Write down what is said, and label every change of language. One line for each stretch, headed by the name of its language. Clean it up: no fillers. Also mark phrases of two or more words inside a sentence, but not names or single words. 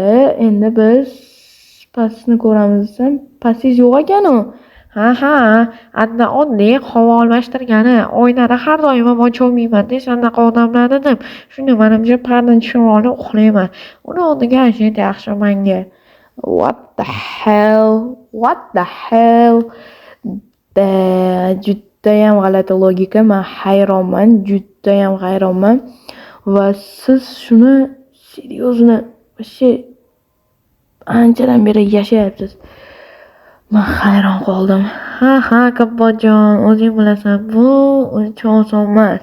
Uzbek: Endi biz pastni ko'ramiz desam, pastingiz yo'q ekan-ku. Adda oddiy havo almashtirgani. Oynani har doim ham ocha olmayman-da, shunaqa odamlar dedim. Shunda menimcha pardani tushirib olib uxlayman. Uni o'rniga juda yaxshi menga.
English: What the hell?
Uzbek: Judayam g'alati logika. Men hayronman, judayam hayronman. Va siz shuni seriyozini вообще anchadan beri yashayapsiz. Men hayron qoldim. Kompotjon, o'zing bilasan, bu uncha oson emas.